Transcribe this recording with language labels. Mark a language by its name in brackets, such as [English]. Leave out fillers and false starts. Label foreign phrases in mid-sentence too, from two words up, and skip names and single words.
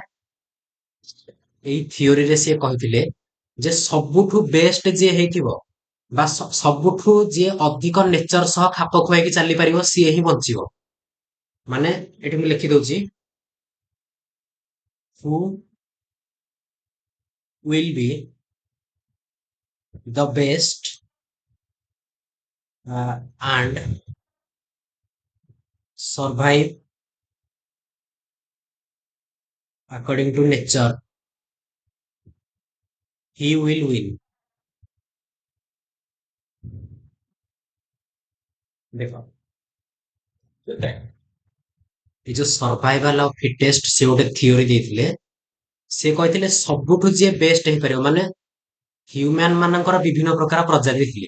[Odia] ଏଇ ଥିଓରିରେ ସେ କହିଥିଲେ ଯେ ସବୁଠୁ ବେଷ୍ଟ ଯିଏ ହେଇଥିବ ବା ସବୁଠୁ ଯିଏ ଅଧିକ ନେଚର ସହ ଖାପ ଖୁଆଇକି ଚାଲିପାରିବ ସିଏ ହିଁ ବଞ୍ଚିବ। ମାନେ ଏଠି ମୁଁ ଲେଖି ଦଉଛି, [English] ହୁ will be the best and survive according to nature, he will win। [Odia] ଦେଖ, ଏ ଯୋଉ [English] survival of fittest [Odia] ସେ ଗୋଟେ ଥିଓରି ଦେଇଥିଲେ। ସେ କହିଥିଲେ ସବୁଠୁ ଯିଏ ବେଷ୍ଟ ହେଇପାରିବ, ମାନେ ହ୍ୟୁମାନ ମାନଙ୍କର ବିଭିନ୍ନ ପ୍ରକାର ପ୍ରଜାତି ଥିଲେ।